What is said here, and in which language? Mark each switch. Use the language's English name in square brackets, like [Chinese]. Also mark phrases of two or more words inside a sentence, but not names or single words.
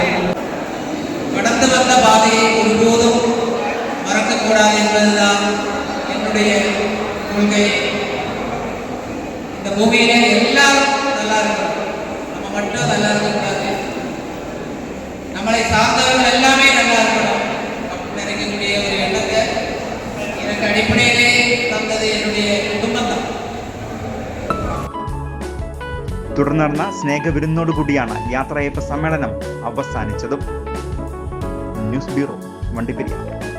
[Tamil] கடந்து வந்த பாதையை ஒருபோதும் மறக்கக்கூடாது என்பதுதான் என்னுடைய கொள்கை. இந்த பூமியில எல்லாரும் நல்லா இருக்கணும், நம்ம மட்டும் நல்லா இருக்கக்கூடாது, நம்மளை சார்ந்தவர்கள் எல்லாமே நல்லா இருக்கணும் அப்படின்னு நினைக்கக்கூடிய ஒரு எண்ணத்தை எனக்கு அடிப்படையிலே தந்தது என்னுடைய കുടുംബം தான். [Malayalam] തുടർന്ന് നടന്ന സ്നേഹവിരുന്നോടുകൂടിയാണ് യാത്രയയപ്പ് സമ്മേളനം അവസാനിച്ചതും. ന്യൂസ് ബ്യൂറോ, വണ്ടിപ്പെരിയാർ.